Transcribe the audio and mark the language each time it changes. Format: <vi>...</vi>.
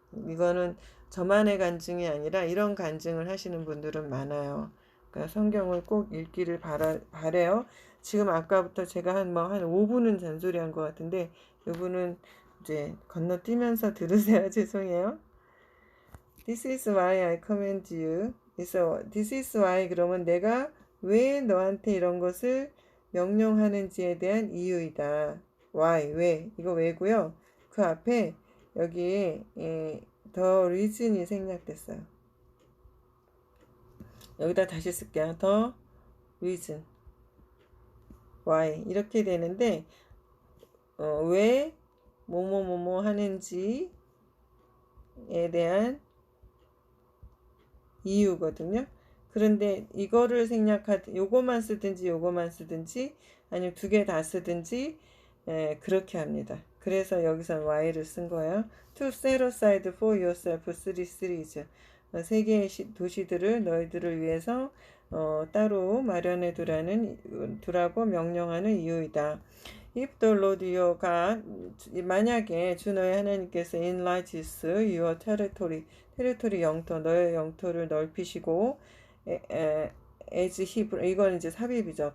<ko>이거는 저만의 간증이 아니라 이런 간증을 하시는 분들은 많아요. 그러니까 성경을 꼭 읽기를 바래요. 지금 아까부터 제가 한 5분은 잔소리한 것 같은데 이분은 이제 건너뛰면서 들으세요. 죄송해요.</ko> <en>This is why I command you.</en> <ko>그래서 this is why 그러면 내가 왜 너한테 이런 것을 명령하는지에 대한 이유이다. why 왜 이거 왜고요. 그 앞에 여기에 the reason이 생략됐어요. 여기다 다시 쓸게요. the reason why 이렇게 되는데 왜 뭐뭐 하는지에 대한 이유거든요. 그런데 이거를 요거만 쓰든지 아니면 두 개 다 쓰든지 그렇게 합니다. 그래서 여기서 y를 쓴 거예요.</ko> <en>To set aside for yourself three cities.</en> <ko>세 개의 도시들을 너희들을 위해서 따로 마련해 두라고 명령하는 이유이다. If the Lord your God, 만약에 주 너의 하나님께서 enlarges your territory 영토, 너의 영토를 넓히시고 as he, 이건 이제 삽입이죠.</ko>